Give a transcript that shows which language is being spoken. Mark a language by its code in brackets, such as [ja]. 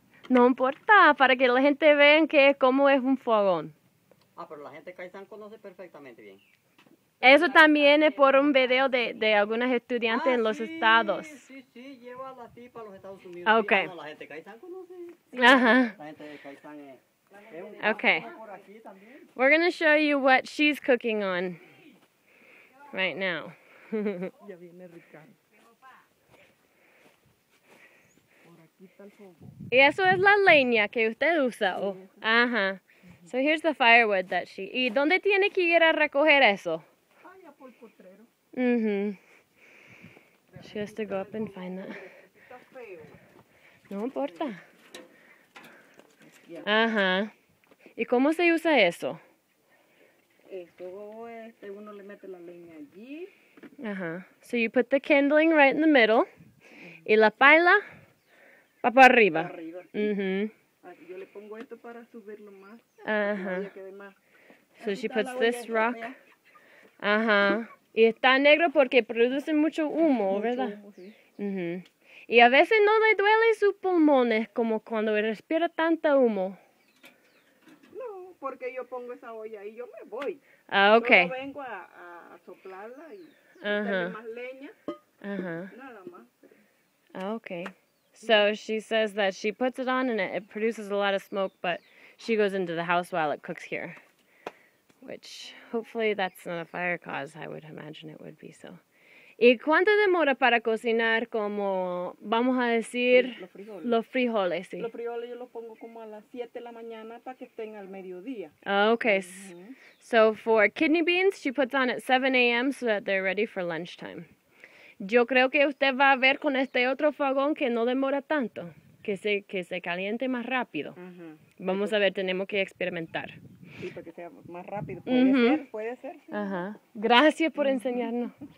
[es] No importa, para que la gente vea cómo es un fogón. Ah, pero la gente de Caizán conoce perfectamente bien. Eso también es por un video de algunos estudiantes en los estados. Sí, llévala así para los Estados Unidos. Okay. Sí, no, la gente de Caizán conoce. Sí, Ajá. la gente de Caizán es Okay. [en] We're going to show you what she's cooking on right now. [es] Ya viene Ricardo. Por aquí está el fuego. Y eso es la leña que usted usa. Oh. Ajá. [en] So here's the firewood that she... [es] ¿Y dónde tiene que ir a recoger eso? Allá por el potrero. [en] She has to go up and find that. [es] Está feo. No importa. Ajá. ¿Y cómo se usa eso? Esto, uno le mete la leña allí. Ajá. [en] So you put the kindling right in the middle. [es] Y la paila va para arriba. Yo le pongo esto para subirlo más. Ajá. Que más. [en] So she puts this rock. Ajá. [es] Y está negro porque produce mucho humo, ¿verdad? Humo, sí. Y a veces no le duele sus pulmones como cuando respira tanta humo. No, porque yo pongo esa olla y yo me voy. Ah, okay. Yo vengo a soplarla y darle más leña. Nada más. Ah, okay. [en] So she says that she puts it on and it produces a lot of smoke, but she goes into the house while it cooks here. Which, hopefully that's not a fire cause. I would imagine it would be so. [es] ¿Y cuánto demora para cocinar como, vamos a decir, los frijoles? Sí. Los frijoles yo los pongo como a las 7 de la mañana para que estén al mediodía. Oh, okay. [en] So for kidney beans, she puts on at 7 a.m. so that they're ready for lunchtime. [es] Yo creo que usted va a ver con este otro fogón que no demora tanto, que se caliente más rápido. Vamos a ver, tenemos que experimentar. Sí, para que sea más rápido. Puede ser. Ajá. Gracias por enseñarnos.